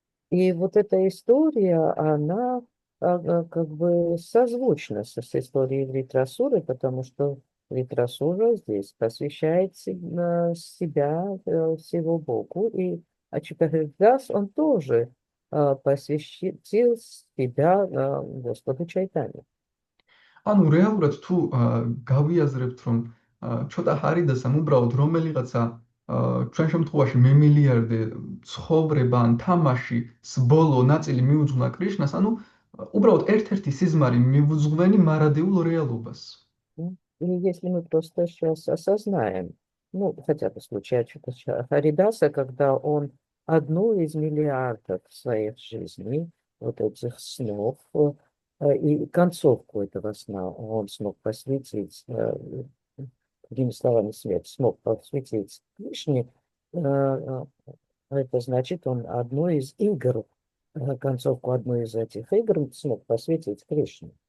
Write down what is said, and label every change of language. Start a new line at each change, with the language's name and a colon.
Russian: И вот эта история, она как бы созвучна с историей Вритрасуры, потому что Вритрасура здесь посвящает себя всего Богу, и Ачутахридас, он тоже посвятил себя Господу Чайтане.
Georgian: ანუ რეალურად თუ გავიაზრებთ რომ ცოტა ჰარიდასამ უბრალოდ რომელიღაცა ჩვენ შემთხვევაში მემილიარდე ცხოვრება ან თამაშის ბოლო ნაწილი მიუძღვნა კრიშნას, ანუ უბრალოდ ერთ-ერთი სიზმარი მივუძღვენი მარადეულ реалობას.
Russian: Или если мы просто сейчас осознаем, ну, хотя бы в случае Ачута Харидаса, когда он одну из миллиардов своих жизней, вот этих снов, и концовку этого сна он смог посвятить, другими словами, смерть смог посвятить Кришне, это значит, он одну из игр, концовку одной из этих игр смог посвятить Кришне.